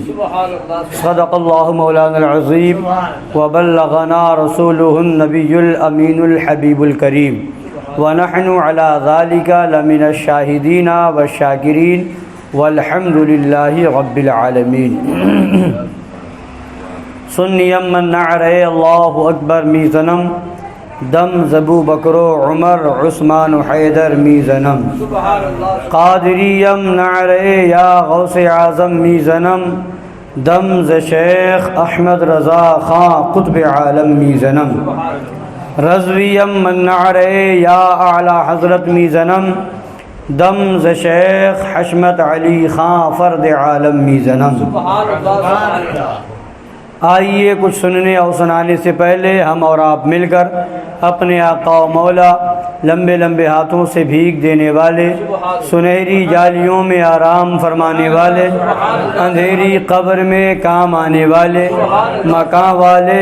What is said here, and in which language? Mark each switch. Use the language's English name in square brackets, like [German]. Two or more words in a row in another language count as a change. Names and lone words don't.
[Arabic] صدق الله مولانا العظيم، وبلغنا رسوله النبي الأمين الحبيب الكريم، ونحن على ذلك لمن الشاهدين والشاكرين، والحمد لله رب العالمين۔ [Persian] سنیم من نعرے اللہ اکبر میزنم، دم زبو بکرو عمر عثمان حیدر میزنم، قادریم نعرے یا غوث اعظم میزنم، دم ز شیخ احمد رضا خان قطب عالم میزنم، رضویم من نعرے یا اعلی حضرت میزنم، دم ز شیخ حشمت علی خان فرد عالم میزنم۔ [Urdu] آئیے کچھ سننے اور سنانے سے پہلے ہم اور آپ مل کر اپنے آقا و مولا لمبے لمبے ہاتھوں سے بھیگ دینے والے، سنہری جالیوں میں آرام فرمانے والے، اندھیری قبر میں کام آنے والے، مکان والے